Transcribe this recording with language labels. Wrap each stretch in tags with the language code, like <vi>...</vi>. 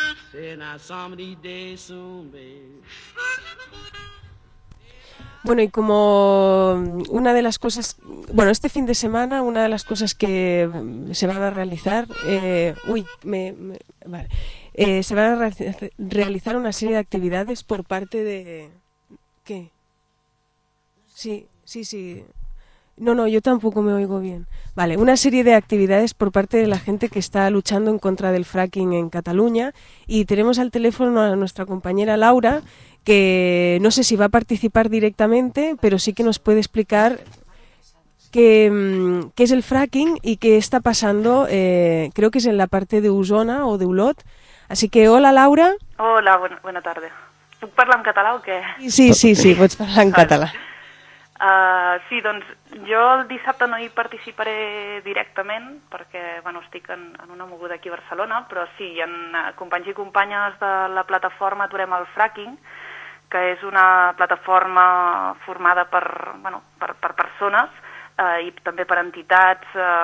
<en>Say, now some of these days soon, babe.</en> <es>Bueno, y como una de las cosas, bueno, este fin de semana una de las cosas que se van a realizar, se van a realizar una serie de actividades por parte de, ¿qué? Sí. No, yo tampoco me oigo bien. Vale, una serie de actividades por parte de la gente que está luchando en contra del fracking en Cataluña y tenemos al teléfono a nuestra compañera Laura, que no sé si va a participar directamente, pero sí que nos puede explicar qué es el fracking y qué está pasando, creo que es en la parte de Osona o de Olot. Así que hola, Laura.</es> <ca>Hola,</ca> <es>buena tarde.</es> <ca>¿Tu parla en català o què? Sí, pots parlar en català. Sí, doncs jo el dissabte no hi participaré directament perquè bueno, estic en una moguda aquí a Barcelona, però sí, hi ha companys i companyes de la plataforma Aturem el Fracking, que és una plataforma formada per, bueno, per persones i també per entitats</ca>